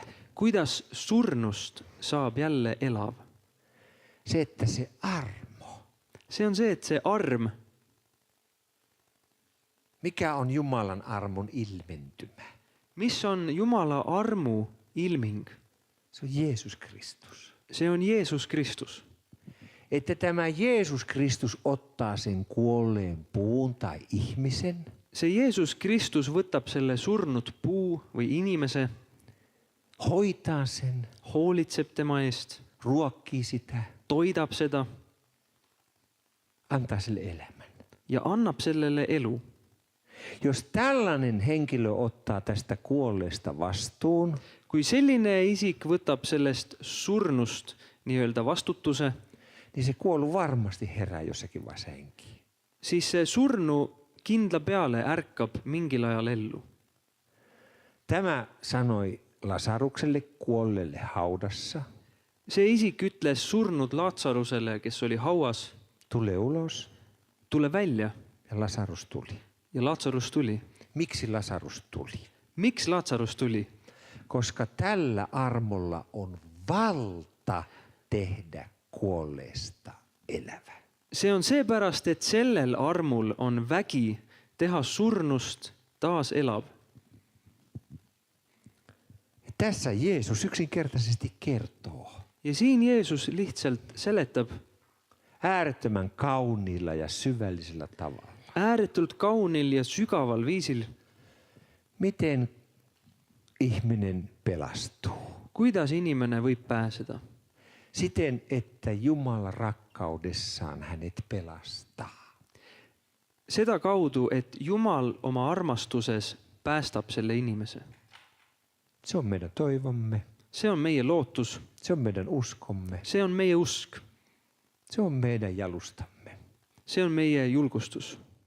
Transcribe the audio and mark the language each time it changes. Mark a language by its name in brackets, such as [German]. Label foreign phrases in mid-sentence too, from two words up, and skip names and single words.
[Estonian] Kuidas surnust saab jälle elav? [Finnish] Se, että se armo. [Estonian] See on see, et see arm, [Finnish] Mikä on Jumalan armon ilmentymä? [Estonian] mis on Jumala armu ilming, [Finnish] Se on Jeesus Kristus. [Estonian] see on Jeesus Kristus. [Finnish] Että tämä Jeesus Kristus ottaa sen kuolleen puun tai ihmisen, [Estonian] See Jeesus Kristus võtab selle surnud puu või inimese, [Finnish] hoitaa sen, [Estonian] hoolitseb tema eest, [Finnish] ruokkii sitä, [Estonian] toidab seda [Finnish] antaa sille elämän. [Estonian] ja annab sellele elu. [Finnish] Jos tällainen henkilö ottaa tästä kuolleesta vastuun, [Estonian] Kui selline isik võtab sellest surnust nii-öelda vastutuse, [Finnish] niin se kuollu varmasti herää jossakin vaiheessa henkiin. [Estonian] siis see surnu kindla peale ärkab mingil ajal ellu. [Finnish] Tämä sanoi Lasarukselle kuolleelle haudassa, [Estonian] See isik ütles surnud Laatsarusele, kes oli hauas, [Finnish] tule ulos, [Estonian] tule välja, [Finnish] ja Lasarus tuli. [Estonian] ja Laatsarus tuli. [Finnish] Miksi Lasarus tuli? [Estonian] Miks Laatsarus tuli? [Finnish] Koska tällä armolla on valta tehdä kuolleesta elävä. [Estonian] See on seepärast, et sellel armul on vägi teha surnust taas elav. [Finnish] Ja tässä Jeesus yksinkertaisesti kertoo [Estonian] Ja siin Jeesus lihtsalt seletab [Finnish] äärettömän kauniilla ja syvällisellä tavalla, [Estonian] ääretult kaunil ja sügaval viisil, [Finnish] miten ihminen pelastuu. [Estonian] kuidas inimene võib pääseda. [Finnish] Siten, että Jumala rakkaudessaan hänet pelastaa. [Estonian] Seda kaudu, et Jumal oma armastuses päästab selle inimese. [Finnish] Se on meidän toivomme. [Estonian] See on meie lootus, [Finnish] Se on meidän uskomme. [Estonian] see on meie usk, [Finnish] Se on meidän jalustamme. [Estonian] see on meie julgustus.